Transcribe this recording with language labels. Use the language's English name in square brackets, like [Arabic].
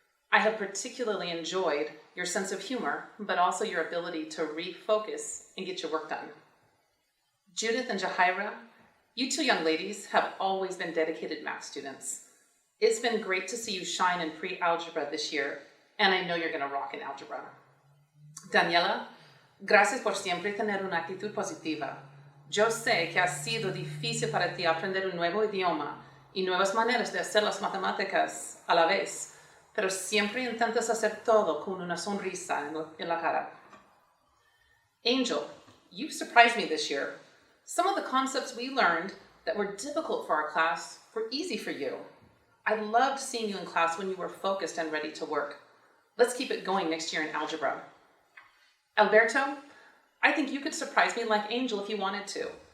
[English] I have particularly enjoyed your sense of humor, but also your ability to refocus and get your work done. Judith and Jahira, you 2 young ladies have always been dedicated math students. It's been great to see you shine in pre-algebra this year, and I know you're going to rock in algebra. [Spanish] Daniela, gracias por siempre tener una actitud positiva. Yo sé que ha sido difícil para ti aprender un nuevo idioma y nuevas maneras de hacer las matemáticas a la vez, pero siempre intentas hacer todo con una sonrisa en la cara. [English] Angel, you surprised me this year. Some of the concepts we learned that were difficult for our class were easy for you. I loved seeing you in class when you were focused and ready to work. Let's keep it going next year in algebra. Alberto, I think you could surprise me like Angel if you wanted to.